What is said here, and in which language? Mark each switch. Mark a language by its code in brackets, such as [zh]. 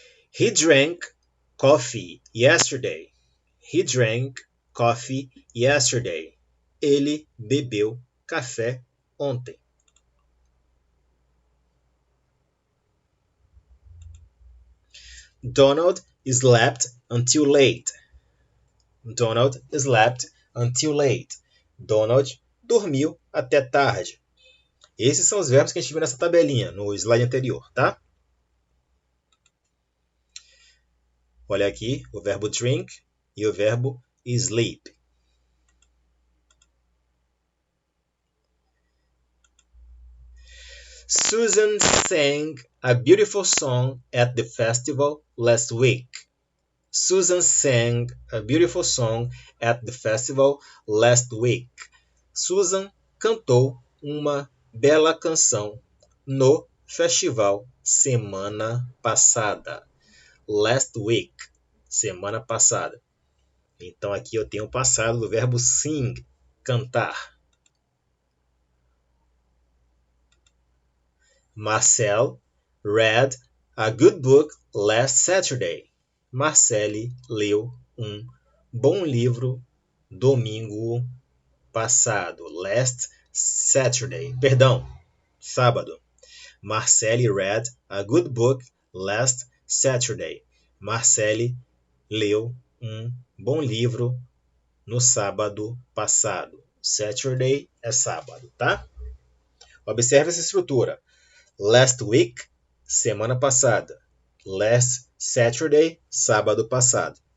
[en] He drank coffee yesterday. He drank coffee yesterday. [pt] Ele bebeu café ontem. [en] Donald slept until late. Donald slept until late. [pt] Donald dormiu até tarde. Esses são os verbos que a gente viu nessa tabelinha, no slide anterior, tá? Olha aqui o verbo drink e o verbo sleep. [en] Susan sang a beautiful song at the festival last week. Susan sang a beautiful song at the festival last week. [pt] Susan cantou uma bela canção no festival semana passada. [en] Last week, [pt] semana passada. Então aqui eu tenho o passado do verbo sing, cantar. [en] Marcel read a good book last Saturday. [pt] Marcele leu um bom livro domingo passado. [en] Last Saturday. [pt] Perdão, sábado. [en] Marcele read a good book last Saturday. [pt] Marcele leu um bom livro no sábado passado. Saturday é sábado, tá? Observe essa estrutura. [en] Last week, [pt] semana passada. [en] Last Saturday, [pt] sábado passado.